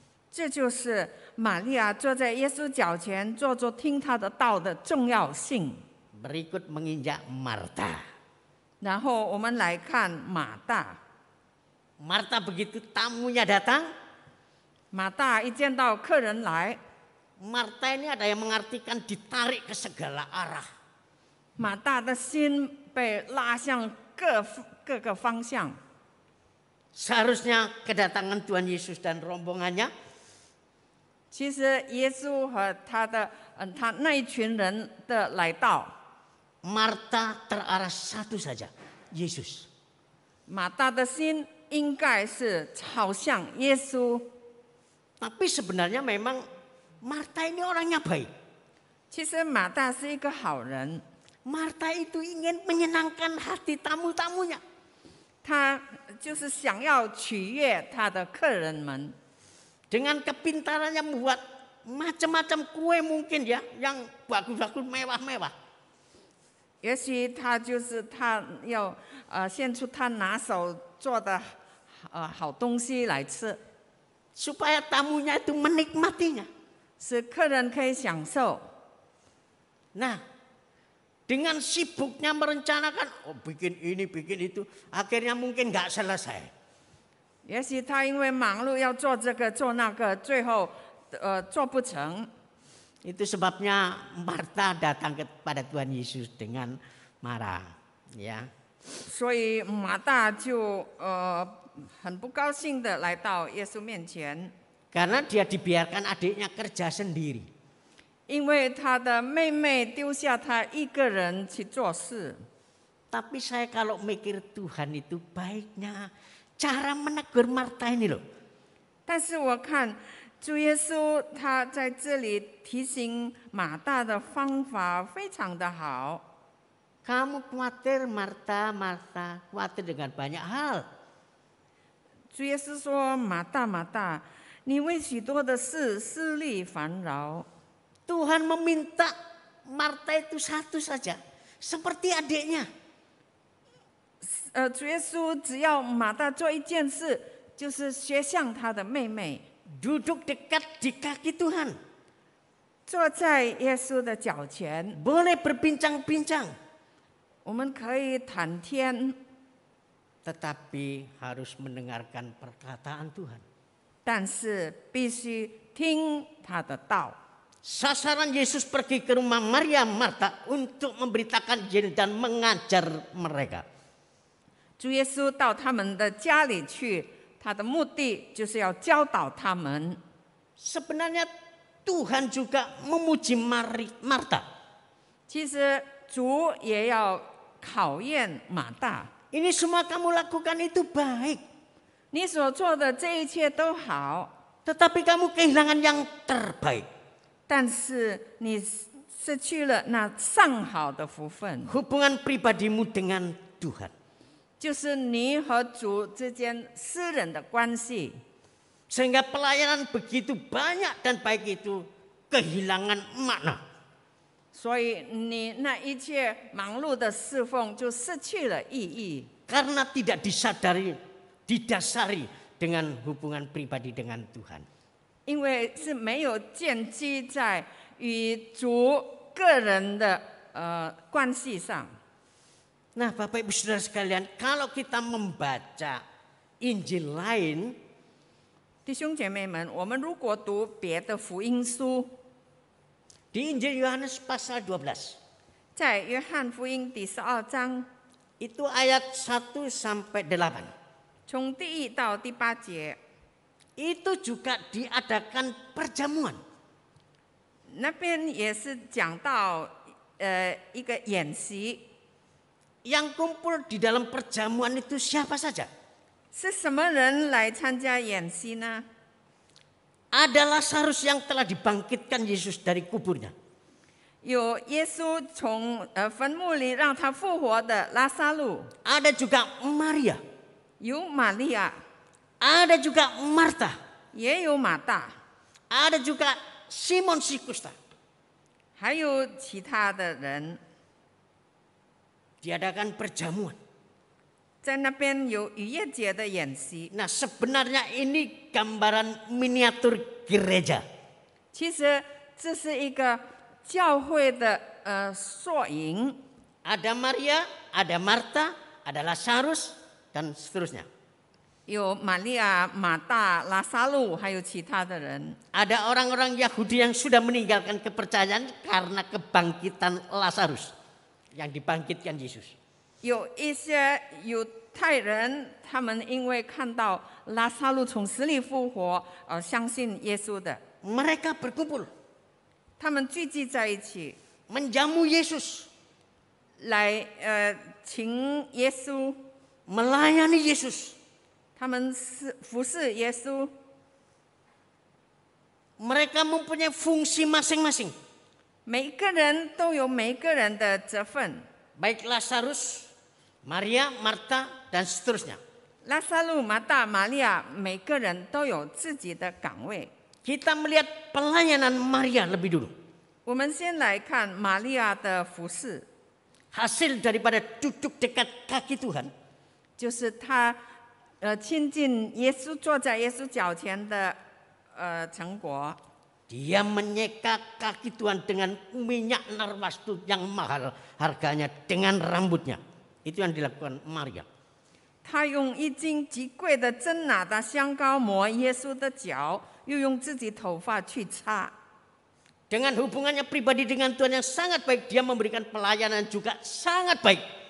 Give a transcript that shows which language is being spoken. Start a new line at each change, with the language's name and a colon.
Chinese: 这就是玛利亚坐在耶稣脚前，坐着听他的道的重要性。
Indonesian: Berikut menginjak Marta.
Chinese: 然后我们来看马大。
Indonesian: Marta begitu tamunya datang,
Chinese: 马大一见到客人来，
Indonesian: Marta ini ada yang mengartikan ditarik ke segala arah.
Chinese: 马大的心被拉向各个方向。
Indonesian: Seharusnya kedatangan Tuhan Yesus dan rombongannya
Chinese: 其实耶稣和他那一群人的来到，
Indonesian: Marta terarah satu saja, Yesus.
Chinese: 马大的心应该是朝向耶稣。
Indonesian: Tapi sebenarnya memang Marta ini orangnya baik.
Chinese: 其实马大是一个好人，
Indonesian: Marta itu ingin menyenangkan hati tamu-tamunya.
Chinese: 他就是想要取悦他的客人们。
Indonesian: Dengan kepintarannya membuat macam-macam kue mungkin ya, yang bagus-bagus mewah-mewah.
Chinese: 也许他要献出他拿手做的好东西来吃，
Indonesian: Supaya tamunya itu menikmatinya.
Chinese: 使客人可以享受。
Indonesian: Nah, dengan sibuknya merencanakan, bikin ini, bikin itu, akhirnya mungkin nggak selesai.
Chinese: 也许他因为忙碌要做这个做那个，最后做不成。
Indonesian: Itu sebabnya Marta datang kepada Tuhan Yesus dengan marah, ya.
Chinese: 所以马大就很不高兴的来到耶稣面前，
Indonesian: Karena dia dibiarkan adiknya kerja sendiri.
Chinese: 因为他的妹妹丢下他一个人去做事。
Indonesian: Tapi saya kalau mikir Tuhan itu baiknya cara menegur Marta ini loh.
Chinese: 但是我看主耶稣他在这里提醒马大的方法非常的好。
Indonesian: Kamu khawatir Marta, Marta, khawatir dengan banyak hal.
Chinese: 主耶稣说：“马大，马大，你为许多的事思虑烦扰。”
Indonesian: Tuhan meminta Marta itu satu saja, seperti adiknya.
Chinese: 主耶稣只要马大做一件事，就是学像他的妹妹，
Indonesian: Duduk dekat di kaki Tuhan.
Chinese: 坐在耶稣的脚前。
Indonesian: Boleh berbincang-bincang.
Chinese: 我们可以谈天，
Indonesian: Tetapi harus mendengarkan perkataan Tuhan.
Chinese: 但是必须听他的道。
Indonesian: Sasaran Yesus pergi ke rumah Maria Marta untuk memberitakan Injil dan mengajar mereka.
Chinese: 主耶稣到他们的家里去，他的目的就是要教导他们。
Indonesian: Sebenarnya Tuhan juga memuji Marta.
Chinese: 其实主也要考验马大，
Indonesian: Ini semua kamu lakukan itu baik.
Chinese: 你所做的这一切都好，
Indonesian: Tetapi kamu kehilangan yang terbaik.
Chinese: 但是你失去了那上好的福分，
Indonesian: Hubungan pribadimu dengan Tuhan.
Chinese: 就是你和主之间私人的关系。
Indonesian: Sehingga pelayanan begitu banyak dan baik itu kehilangan makna.
Chinese: 所以你那一切忙碌的侍奉就失去了意义，
Indonesian: Karena tidak didasari dengan hubungan pribadi dengan Tuhan.
Chinese: 因为是没有建基在与主个人的关系上。
Indonesian: Nah, Bapak Ibu Saudara sekalian, kalau kita membaca Injil lain,
Chinese: 弟兄姐妹们，我们如果读别的福音书，
Indonesian: di Injil Yohanes pasal 12,
Chinese: 在约翰福音第12章，
Indonesian: itu ayat 1 sampai 8.
Chinese: 从第1到第8节，
Indonesian: Itu juga diadakan perjamuan.
Chinese: 那边也是讲到一个演习，
Indonesian: Yang kumpul di dalam perjamuan itu siapa saja?
Chinese: 是什么人来参加演习呢？
Indonesian: Ada Lazarus yang telah dibangkitkan Yesus dari kuburnya.
Chinese: 有耶稣从坟墓里让他复活的拉撒路，
Indonesian: Ada juga Maria.
Chinese: 有玛利亚，
Indonesian: Ada juga Marta.
Chinese: 也有马大，
Indonesian: Ada juga Simon si Kusta.
Chinese: 还有其他的人，
Indonesian: Diadakan perjamuan.
Chinese: 在那边有逾越节的演习。
Indonesian: Nah, sebenarnya ini gambaran miniatur gereja.
Chinese: 其实这是一个教会的缩影，
Indonesian: Ada Maria, ada Marta, ada Lazarus, dan seterusnya.
Chinese: 有玛利亚、马大、拉撒路，还有其他的人。
Indonesian: Ada orang-orang Yahudi yang sudah meninggalkan kepercayaan karena kebangkitan Lazarus yang dibangkitkan Yesus.
Chinese: 有一些犹太人，他们因为看到拉撒路从死里复活，而相信耶稣的，
Indonesian: Mereka berkumpul
Chinese: 他们聚集在一起，
Indonesian: menjamu Yesus,
Chinese: 来请耶稣，
Indonesian: melayani Yesus.
Chinese: 他们服侍耶稣。
Indonesian: Mereka mempunyai fungsi masing-masing.
Chinese: 每一个人都有每一个人的责分，
Indonesian: Baik Lazarus, Maria, Marta, dan seterusnya.
Chinese: 拉撒路、马大、玛利亚，每个人都有自己的岗位。
Indonesian: Kita melihat pelayanan Maria lebih dulu.
Chinese: 我们先来看玛利亚的服侍，
Indonesian: Hasil daripada duduk dekat kaki Tuhan.
Chinese: 就是她亲近耶稣，坐在耶稣脚前的成果。
Indonesian: Dia menyeka kaki Tuhan dengan minyak narwastu yang mahal harganya dengan rambutnya. Itu yang dilakukan Maria.
Chinese: 他用1斤极贵的真哪达香膏抹耶稣的脚，又用自己头发去擦。
Indonesian: Dengan hubungannya pribadi dengan Tuhan yang sangat baik, dia memberikan pelayanan juga sangat baik.